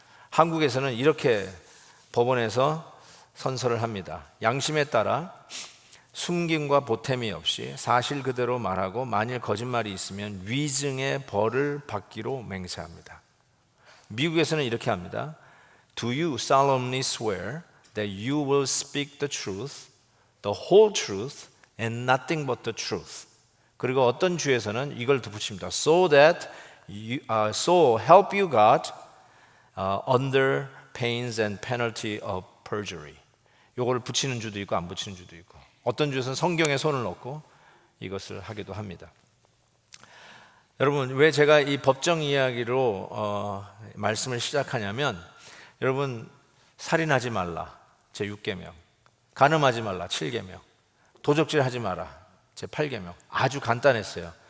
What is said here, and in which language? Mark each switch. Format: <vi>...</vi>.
<ko>한국에서는 이렇게 법원에서 선서를 합니다. 양심에 따라 숨김과 보탬이 없이 사실 그대로 말하고 만일 거짓말이 있으면 위증의 벌을 받기로 맹세합니다. 미국에서는 이렇게 합니다.</ko> <en>Do you solemnly swear that you will speak the truth, the whole truth, and nothing but the truth?</en> <ko>그리고 어떤 주에서는 이걸 덧붙입니다.</ko> <en>So that so help you God under pains and penalty of perjury.</en> <ko>이걸 붙이는 주도 있고 안 붙이는 주도 있고, 어떤 주에서는 성경에 손을 넣고 이것을 하기도 합니다. 여러분, 왜 제가 이 법정 이야기로 말씀을 시작하냐면, 여러분 살인하지 말라 제6계명, 간음하지 말라 7계명, 도적질하지 마라 제8계명, 아주 간단했어요.</ko>